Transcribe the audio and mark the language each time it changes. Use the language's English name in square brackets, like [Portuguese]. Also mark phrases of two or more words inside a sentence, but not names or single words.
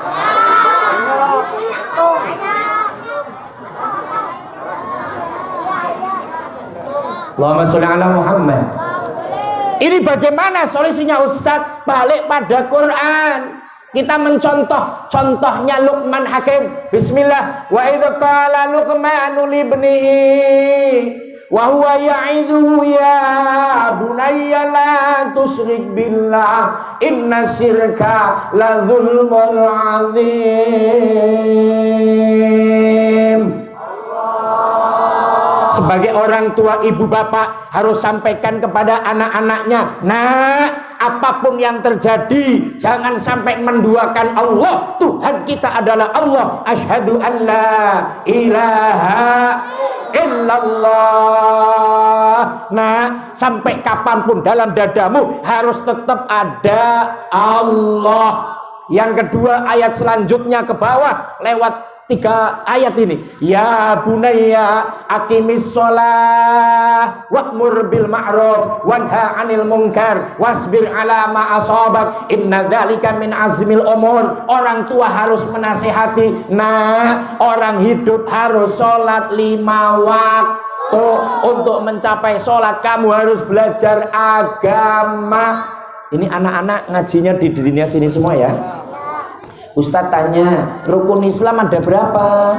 [Arabic] اللهم صل على محمد. [Indonesian] Ini bagaimana solusinya Ustadz? Balik pada Quran. Kita mencontoh, contohnya Luqman Hakim. Bismillah. [Arabic] وإذ قال لقمان لابنه وهو يعظه يا بني لا تشرك بالله إن الشرك لظلم عظيم. [Indonesian] Sebagai orang tua, ibu bapak harus sampaikan kepada anak-anaknya, nah, apapun yang terjadi jangan sampai menduakan Allah. Tuhan kita adalah Allah. [Arabic] أشهد أن لا إله إلا الله. [Indonesian] Nah, sampai kapanpun dalam dadamu harus tetap ada Allah. Yang kedua, ayat selanjutnya ke bawah lewat 3 ayat ini. [Arabic] يا بني أقم الصلاة وأمر بالمعروف وانه عن المنكر واصبر على ما أصابك إن ذلك من عزم الأمور. [Indonesian] Orang tua harus menasihati. Nah, orang hidup harus sholat 5 waktu. Untuk mencapai sholat kamu harus belajar agama. Ini anak-anak ngajinya di dunia sini semua ya. Ustadz tanya, rukun Islam ada berapa?